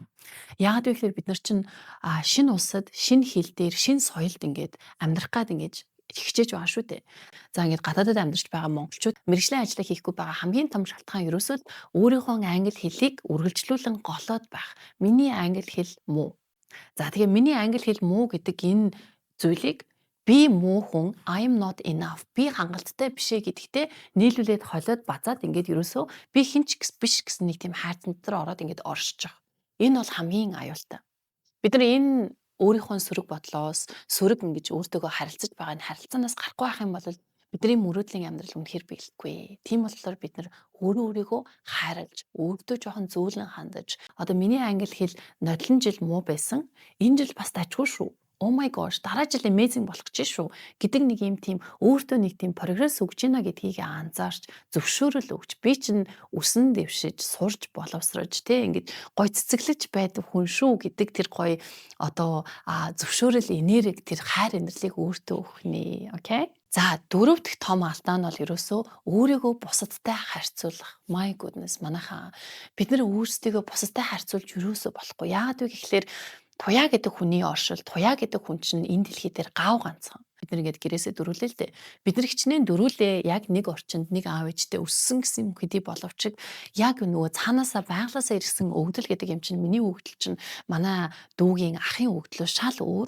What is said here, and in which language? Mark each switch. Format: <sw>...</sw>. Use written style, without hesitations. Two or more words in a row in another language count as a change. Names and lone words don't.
<mn>Яагаад вэ гэхээр бид нар чинь шинэ улсад, шинэ хил дээр, шинэ соёлд ингээд амьдрах гад ингэж хичээж байгаа шүү дээ. За ингээд гадаадд амьдарч байгаа монголчууд мэргэжлийн ажлаа хийхгүй байгаа хамгийн том шалтгаан ерөөсөө л өөрийнхөө англи хэлийг үргэлжлүүлэн голоод байх. Миний англи хэл муу. За тэгээ миний англи хэл муу гэдэг энэ зүйлийг би муу хүн</mn> <en>I am not enough.</en> <mn>Би хангалттай бишээ гэдэгтээ нийлүүлээд холиод базаад ингээд ерөөсөө би хинч биш гэсэн нэг тийм хайрцан дотор ороод ингээд оршиж байгаа. Энэ бол хамгийн аюултай. Бид нар энэ өөрийнхөө сөрөг бодлоос сөрөг ингэж өөртөөгөө харилцаж байгаа энэ харилцаанаас гарахгүй байх юм бол бидний мөрөөдлийн амьдрал үнэхээр биелэхгүй. Тийм болохоор бид нар өөрийгөө хайрлаж, өөртөө жоохон зөөлөн хандаж, одоо миний англи хэл нодлон жил муу байсан. Энэ жил бас дажгүй шүү.</mn> <en>Oh my gosh,</en> <mn>дараа жил amazing болох гэж шүү гэдэг нэг юм тийм өөртөө нэг тийм прогресс өгч ийна гэдгийг анзаарч зөвшөөрөл өгч би чинь өсөн дэвшиж сурж боловсрож те ингээд гой цэцэглэж байдаг хүн шүү гэдэг тэр гой одоо зөвшөөрөл энерги тэр хайр инэрлийг өөртөө өгөх нэ. Окей? За 4 дахь том алдаа нь бол ерөөсөө өөрийгөө бусадтай харьцуулах.</mn> <en>My goodness</en> <mn>манайхаа бид нар өөрсдийгөө бусадтай харьцуулж ерөөсөө болохгүй. Яагаад вэ гэхээр туяа гэдэг хүний оршил, туяа гэдэг хүн чинь энэ дэлхий дээр гав ганцхан. Бид нар ингээд гэрээсээ дөрүүлээ л дээ. Бид нар хичнээн дөрүүлээ яг нэг орчинд нэг аав ээжтэй өссөн гэсэн хэдий боловч яг нөгөө цаанаасаа байглаасаа ирсэн өгдөл гэдэг юм чинь миний өгдөл чинь манай дүүгийн ахын өгдлөөс шал өөр.</mn>